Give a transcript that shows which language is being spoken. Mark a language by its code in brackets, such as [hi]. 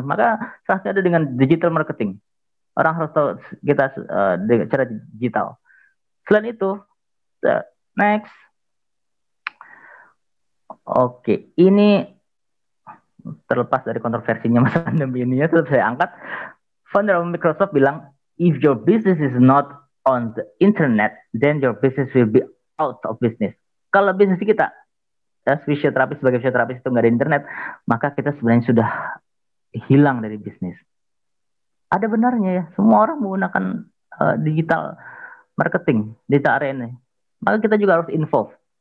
[id] Maka saatnya ada dengan digital marketing. Orang harus tahu kita cara digital. Selain itu, next. Oke, ini terlepas dari kontroversinya masa pandemi ini ya, terus saya angkat. [en] Founder of Microsoft [id] bilang, [en] if your business is not on the internet, then your business will be out of business. [id] Kalau bisnis kita, fisioterapi sebagai fisioterapis itu nggak ada internet, maka kita sebenarnya sudah hilang dari bisnis. Ada benarnya ya, semua orang menggunakan digital marketing, digital arena. Maka kita juga harus involve.